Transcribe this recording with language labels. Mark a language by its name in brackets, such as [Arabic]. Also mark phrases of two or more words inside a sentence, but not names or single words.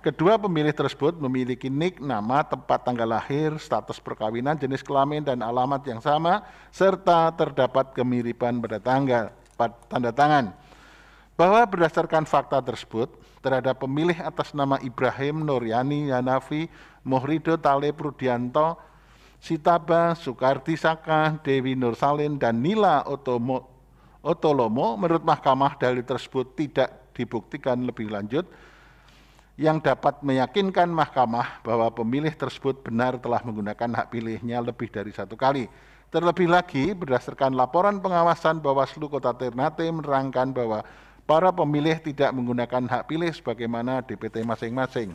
[Indonesian] Kedua pemilih tersebut memiliki nik, nama, tempat tanggal lahir, status perkawinan, jenis kelamin, dan alamat yang sama, serta terdapat kemiripan pada tanda tangan. Bahwa berdasarkan fakta tersebut, terhadap pemilih atas nama Ibrahim Nuryani Yanafi Muhrido Talib Rudianto, Sitaba Sukardi Saka, Dewi Nursalin, dan Nila Otolomo, menurut Mahkamah dalil tersebut tidak dibuktikan lebih lanjut yang dapat meyakinkan Mahkamah bahwa pemilih tersebut benar telah menggunakan hak pilihnya lebih dari satu kali. Terlebih lagi, berdasarkan laporan pengawasan Bawaslu Kota Ternate menerangkan bahwa para pemilih tidak menggunakan hak pilih sebagaimana DPT masing-masing.